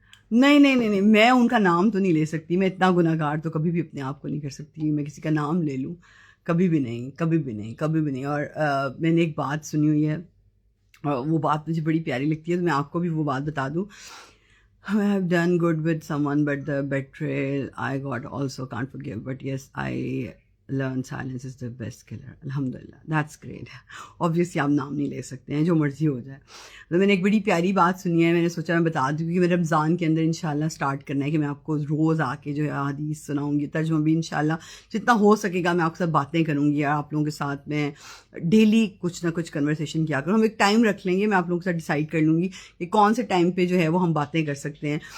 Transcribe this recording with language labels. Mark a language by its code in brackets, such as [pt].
[ur] نہیں، میں ان کا نام تو نہیں لے سکتی. میں اتنا گناہ گار تو کبھی بھی اپنے آپ کو نہیں کر سکتی میں کسی کا نام لے لوں. کبھی بھی نہیں، کبھی بھی نہیں، کبھی بھی نہیں. اور میں نے ایک بات سنی ہوئی ہے، وہ بات مجھے بڑی پیاری لگتی ہے، تو میں آپ کو بھی وہ بات بتا دوں. [en] I have done good with someone, but the betrayal I got also can't forgive. But yes, I learned silence is the best killer. Alhamdulillah, that's great. [ur] Obviously آپ نام نہیں لے سکتے ہیں، جو مرضی ہو جائے. تو میں نے ایک بڑی پیاری بات سنی ہے، میں نے سوچا میں بتا دوں کہ میں رمضان کے اندر انشاءاللہ سٹارٹ کرنا ہے کہ میں آپ کو روز آ کے جو ہے حدیث سناؤں گی، ترجمہ بھی انشاءاللہ جتنا ہو سکے گا میں آپ کے ساتھ باتیں کروں گی، اور آپ لوگوں کے ساتھ میں ڈیلی کچھ نہ کچھ کنورسیشن کیا کروں. ہم ایک ٹائم رکھ لیں گے، میں آپ لوگوں کے ساتھ ڈیسائیڈ کر لوں گی کہ کون سے ٹائم پہ جو ہے وہ ہم باتیں کر سکتے ہیں.